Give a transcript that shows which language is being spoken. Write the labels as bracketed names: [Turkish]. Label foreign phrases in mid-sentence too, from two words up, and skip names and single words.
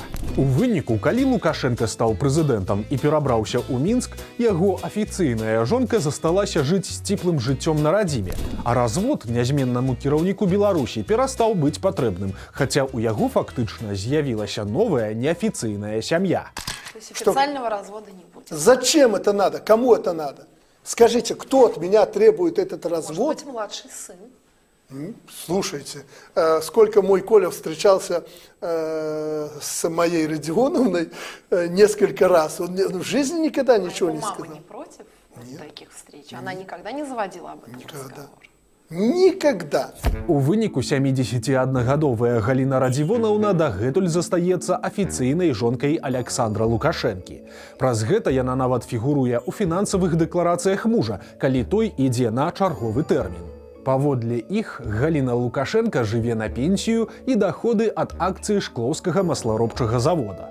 [Belarusian] У выніку, калі Лукашенка стаў прэзідэнтам і перабраўся ў Мінск, яго афіцыйная жонка засталася жыць сціплым жыццём на радзіме, а развод нязменнаму кіраўніку Беларусі перастаў быць патрэбным, хаця у яго фактычна з'явілася новая [Russian] неофициальная семья. То есть официального развода не будет? Зачем это надо? Кому это надо? Скажите, кто от меня требует этот развод? Может быть, младший сын? Слушайте, сколько мой Коля встречался с моей Родионовной несколько раз. Он в жизни никогда ничего не сказал. Мама не против таких встреч? Она никогда не заводила об этом разговор? Никогда. [Belarusian] У выніку 71-гадовая Галіна Радзівонаўна дагэтуль застаецца афіцыйнай жонкай Аляксандра Лукашэнкі. Праз гэта яна нават фігуруе ў фінансавых дэкларацыях мужа, калі той ідзе на чарговы тэрмін. Паводле іх Галіна Лукашенка жыве на пенсію і даходы ад акцыі шклоўскага масларобчага завода.